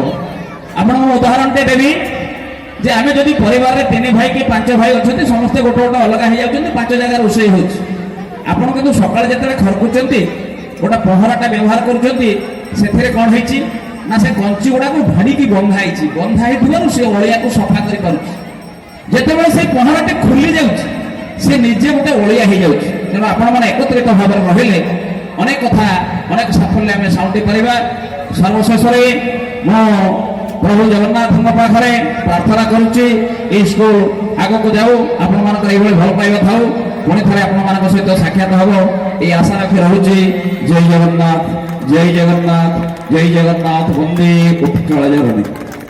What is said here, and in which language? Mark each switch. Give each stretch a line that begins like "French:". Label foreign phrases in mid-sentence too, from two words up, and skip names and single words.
Odia: ଆପଣଙ୍କୁ ମୁଁ ଉଦାହରଣଟେ ଦେବି ଯେ ଆମେ ଯଦି ପରିବାରରେ 3 ଭାଇ କି 5 ଭାଇ ଅଛନ୍ତି ସମସ୍ତେ ଗୋଟେ ଗୋଟେ ଅଲଗା ହେଇଯାଉଛନ୍ତି 5 ଜାଗାରେ ରୋଷେଇ ହେଉଛି ଆପଣ କିନ୍ତୁ ସକାଳେ ଯେତେବେଳେ ଖରକୁଛନ୍ତି ଗୋଟେ ପହଁରାଟା ବ୍ୟବହାର କରୁଛନ୍ତି ସେଥିରେ କ'ଣ ହେଇଛି ନା ସେ ଗଞ୍ଜି ଗୁଡ଼ାକୁ ଭାଡ଼ିକି ବନ୍ଧା ହେଇଛି ବନ୍ଧା ହେଇଥିବାରୁ ସେ ଅଳିଆକୁ ସଫା କରିପାରୁଛି ଯେତେବେଳେ ସେ ପହଁରାଟି ଖୋଲି ଯାଉଛି ସେ ନିଜେ ଗୋଟେ ଅଳିଆ ହେଇଯାଉଛି ତେଣୁ ଆପଣମାନେ ଏକତ୍ରିତ ଭାବରେ ରହିଲେ ଅନେକ କଥା ଅନେକ ସାଫଲ୍ୟ ଆମେ ସାଉଁଟି ପାରିବା। ସର୍ବଶେଷରେ ମୁଁ ପ୍ରଭୁ ଜଗନ୍ନାଥଙ୍କ ପାଖରେ ପ୍ରାର୍ଥନା କରୁଛି ଏହି ସ୍କୁଲ ଆଗକୁ ଯାଉ ଆପଣମାନଙ୍କର ଏଇଭଳି ଭଲ ପାଇବା ଥାଉ ପୁଣି ଥରେ ଆପଣମାନଙ୍କ ସହିତ ସାକ୍ଷାତ ହେବ ଏଇ ଆଶା ରଖି রହୁଛି ଜୟ ଜଗନ୍ନାଥ ଜୟ ଜଗନ୍ନାଥ ଜୟ ଜଗନ୍ନାଥ ବନ୍ଦେ ଉତ୍କଳ ଜନନୀ।